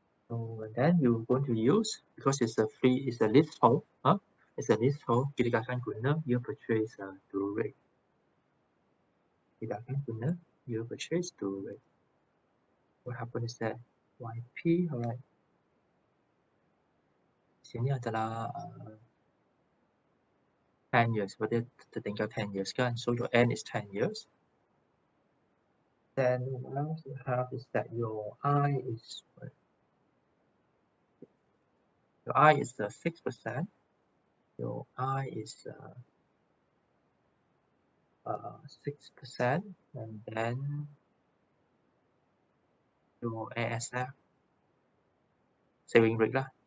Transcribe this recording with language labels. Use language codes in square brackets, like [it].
[en] So then you're going to use, because it's a leasehold, it's a leasehold, [ms] kita akan guna [en] year purchase due rate. [ms] Kita akan guna [en] year purchase due rate. What happens is that YP, alright. [ms] Sini adalah 10 years, berarti tertinggal 10 years kan? [en] So your N is 10 years. Then what else you have is that your I is 6%. Your I is 6%, and then your ASF saving rate lah.